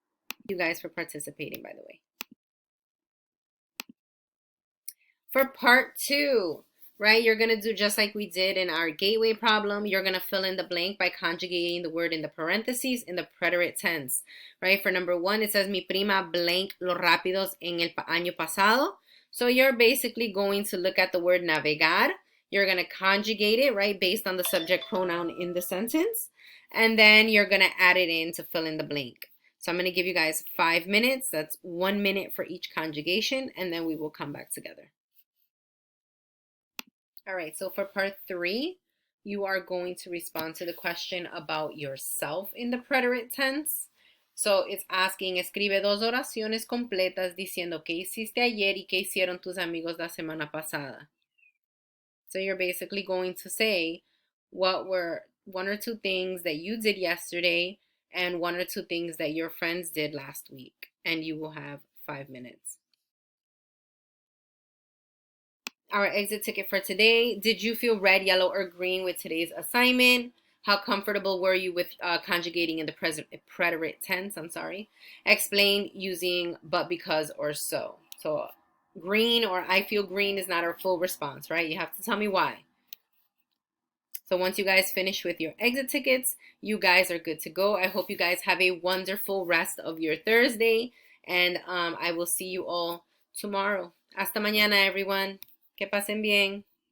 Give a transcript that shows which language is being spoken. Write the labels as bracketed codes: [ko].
[en] Thank you guys for participating, by the way. For part 2, right, you're going to do just like we did in our gateway problem. You're going to fill in the blank by conjugating the word in the parentheses in the preterite tense, right? For number 1, it says, [es] mi prima blank los rápidos en el año pasado. [en] So you're basically going to look at the word navegar. You're going to conjugate it, right, based on the subject pronoun in the sentence. And then you're going to add it in to fill in the blank. So I'm going to give you guys 5 minutes. That's 1 minute for each conjugation, and then we will come back together. All right, so for part 3, you are going to respond to the question about yourself in the preterite tense. So it's asking, [es] escribe 2 oraciones completas diciendo qué hiciste ayer y qué hicieron tus amigos la semana pasada. [en] So you're basically going to say what were 1 or 2 things that you did yesterday and 1 or 2 things that your friends did last week. And you will have 5 minutes. Our exit ticket for today. Did you feel red, yellow, or green with today's assignment? How comfortable were you with conjugating in the preterite tense? Explain using but, because, or so. So green or I feel green is not our full response, right? You have to tell me why. So once you guys finish with your exit tickets, you guys are good to go. I hope you guys have a wonderful rest of your Thursday, and I will see you all tomorrow. [es] Hasta mañana, everyone. Que pasen bien.